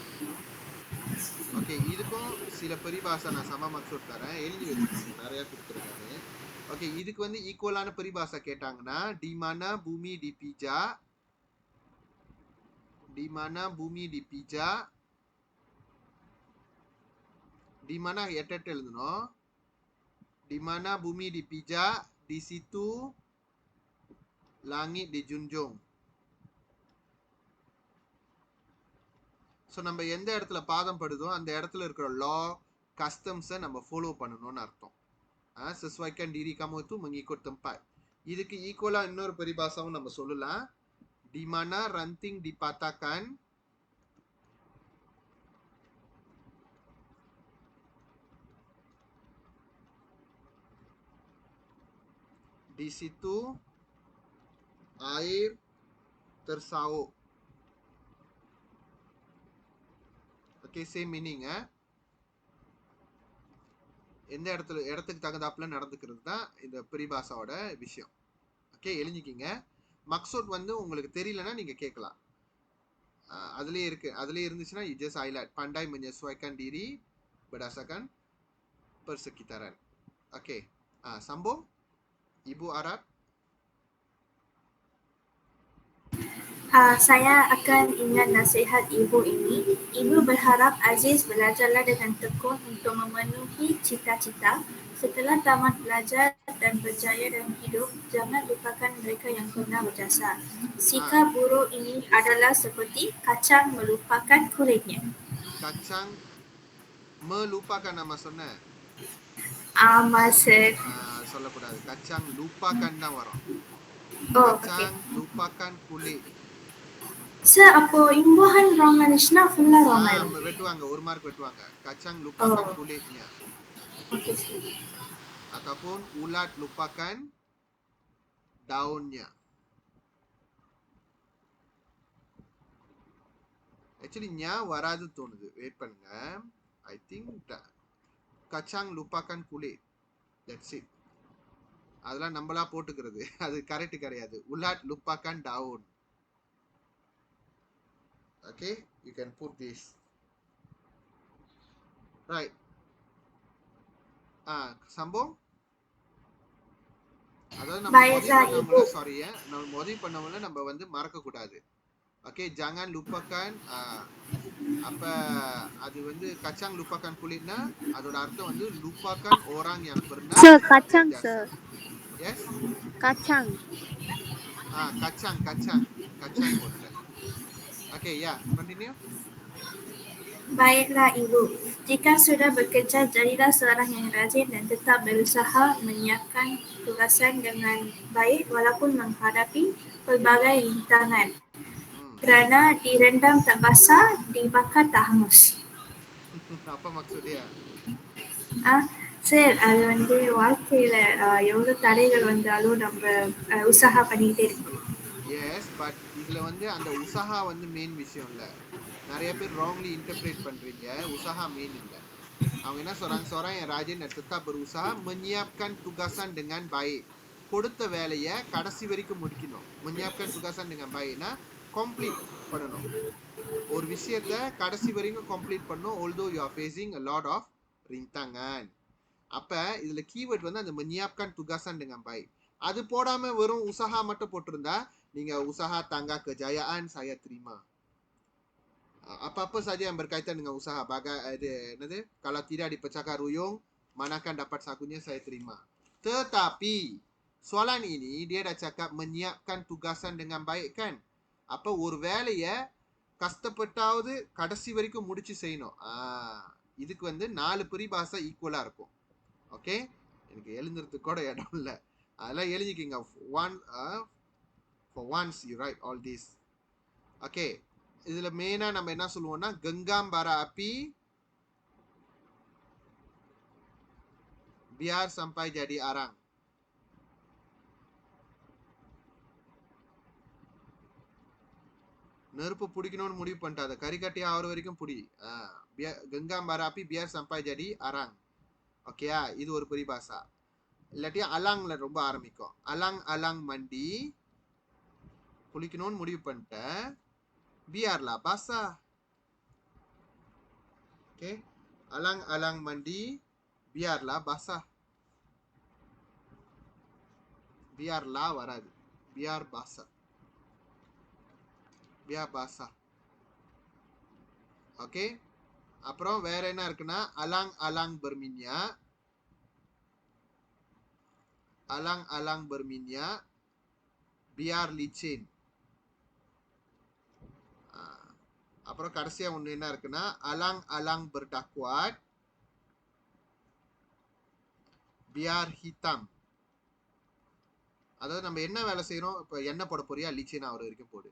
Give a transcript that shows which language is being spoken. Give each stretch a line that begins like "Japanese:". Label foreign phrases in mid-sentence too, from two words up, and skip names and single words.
Tamil: ஓகே. இதுக்கும் சில பரிபாசா நான்
Malay: sama maksud
Tamil: தரேன். எழுதி வச்சுக்கோங்க, நிறைய கொடுத்துருக்காங்க. ஓகே. இதுக்கு வந்து ஈக்குவலான பரிபாசா கேட்டாங்கன்னா
Malay: di mana bumi dipijak, di mana
Tamil: bumi dipijak, di mana எட்டெட்டு எழுதணும்.
Malay: di mana bumi dipijak, di situ langit dijunjung.
Tamil: ஸோ நம்ம எந்த இடத்துல பாதம் படுதோ அந்த இடத்துல இருக்கிற லா கஸ்டம்ஸை நம்ம ஃபாலோ பண்ணணும்னு அர்த்தம்.
Malay: sesuaikan diri kamu itu mengikut tempat.
Tamil: இதுக்கு ஈக்குவலா இன்னொரு பரிபாசாவும் நம்ம சொல்லலாம்.
Malay: di mana ranting dipatahkan, di situ air tersauk.
English: Okay, same meaning.
Tamil: எந்த இடத்துக்கு தகுந்தாப்புல நடந்துக்கிறது தான் இந்த பிரிபாசாவோட விஷயம். ஓகே, எழுதிக்கிங்க. மக்சூத் வந்து உங்களுக்கு தெரியலன்னா நீங்க கேட்கலாம். அதுலயே இருக்கு. அதுலயே இருந்துச்சுன்னா
English: you just highlight
Malay: pandai menyesuaikan diri berdasarkan persekitaran. Okey. Sambung. Ibu Arab. Saya akan ingat nasihat ibu ini. Ibu berharap Aziz belajarlah dengan tekun untuk memenuhi cita-cita. Setelah tamat belajar dan berjaya dalam hidup, jangan lupakan mereka yang pernah berjasa. Sikap buruk ini adalah seperti kacang melupakan kulitnya. Kacang melupakan nama சொன்ன.
English: Sir.
Tamil: சொல்லக்கூடாது.
Malay: kacang lupakan
Tamil: தான் வரும். Oh,
Malay: Kacang lupakan kulit.
English: Sir,
Tamil: அப்போ imbuhan wrong ஆனிச்சுன்னா ஃபுல்லா wrong ஆயிடும். வெட்டுவாங்க, 1 மார்க் வெட்டுவாங்க.
Malay: Kacang lupakan kulitnya.
English: Okay, sir.
Malay: Ataupun ulat lupakan daunnya.
Tamil: Actually nya வராது தோணுது. வெயிட் பண்ணுங்க.
English: I think
Malay: kacang lupakan kulit.
English: That's it.
Tamil: அதெல்லாம் நம்மளா போட்டுக்கிறது. அது கரெக்ட் கிடையாது.
Malay: ulat lupakan daun.
English: Okay, you can put this. Right.
Malay: Sambung.
Tamil: அதாவது நம்ம மோதி பண்ணவங்கள நம்ம மோதி பண்ணவங்கள நம்ம வந்து மறக்க கூடாது. ஓகே,
Malay: jangan lupakan.
Tamil: அப்ப அது வந்து
Malay: kacang lupakan kulitnya
Tamil: அதோட அர்த்தம் வந்து
Malay: lupakan orang yang pernah kacang berjasa.
English: sir. Yes?
Malay: Kacang.
English: Kacang போட்டேன். Okay, yeah, continue.
Malay: Baiklah Ibu, jika sudah bekerja, jadilah seorang yang rajin dan tetap berusaha menyiapkan tugasan dengan baik walaupun menghadapi pelbagai rintangan. Kerana direndam tak basah, dibakar tak hangus. Apa maksud dia?
Tamil: சார், அது வந்து வாழ்க்கையில எவ்வளவு தடைகள் வந்தாலும் நம்ம உற்சாக பண்ணிட்டே இருக்கணும். எஸ், பட் இதுல வந்து அந்த உற்சாக வந்து மெயின் விஷயம் இல்ல. நிறைய பேர் ராங்லி இன்டர்பிரேட் பண்றீங்க. உற்சாக மெயின் இல்ல. அவங்க என்ன சொல்றாங்க,
Malay: seorang yang rajin dan tetap berusaha menyiapkan tugasan dengan baik.
Tamil: கொடுத்த வேலையை கடைசி வரைக்கும் முடிக்கணும்.
Malay: menyiapkan tugasan dengan baikனா
Tamil: கம்ப்ளீட் பண்ணணும். ஒரு விஷயத்தை கடைசி வரைக்கும் கம்ப்ளீட் பண்ணணும்.
English: although you are facing a lot of rintangan.
Tamil: அப்ப இதுல கீவேர்ட் வந்து அந்த
Malay: menyiapkan tugasan dengan baik.
Tamil: அது போடாம வெறும் usaha மட்டும் போட்டிருந்தா நீங்க
Malay: usaha tangga kejayaan saya terima. Apa-apa saja yang berkaitan dengan usaha, என்னது, kalau tidak dipecahkan ruyung, manakan dapat sakunya saya terima. Tetapi soalan ini dia dah cakap menyiapkan tugasan dengan baik kan?
Tamil: அப்ப ஒரு வேலையை கஷ்டப்பட்டாவது கடைசி வரைக்கும் முடிச்சு செய்யணும். இதுக்கு வந்து 4 பரிபாஷை ஈக்குவலா இருக்கும். ஓகே, எனக்கு எழுதுறதுக்கு கூட இடம் இல்லை. அதெல்லாம் எழுதிக்கிங்க.
English: For once you write all this.
Tamil: ஓகே, இதுல மெயினா நம்ம என்ன சொல்லுவோம்னா,
Malay: genggam bara api biar sampai jadi arang.
Tamil: நெருப்பு பிடிக்கணும்னு முடிவு பண்ணிட்டாத, கறிக்கட்டி ஆகிற வரைக்கும் பிடி.
Malay: genggam bara api biar sampai jadi arang.
Tamil: ஓகேயா, இது ஒரு பரிபாஷா. இல்லாட்டி அலாங்ல ரொம்ப ஆரம்பிக்கும்.
Malay: alang mandi,
Tamil: குளிக்கணும்னு முடிவு பண்ணிட்டேன்,
Malay: biarlah basah. Okay, alang mandi biarlah basah. biarlah வராது, biar basah.
Tamil: ஓகே, அப்புறம் வேற என்ன இருக்குன்னா,
Malay: alang berminyak biar licin.
Tamil: அப்புறம் கடைசியா ஒண்ணு என்ன இருக்குன்னா,
Malay: alang berdakwat biar hitam.
Tamil: அதாவது நம்ம என்ன வேலை செய்யறோம், இப்ப எண்ணெய் போட போறியா, லிச்சின் ஆகிற வரைக்கும் போடு.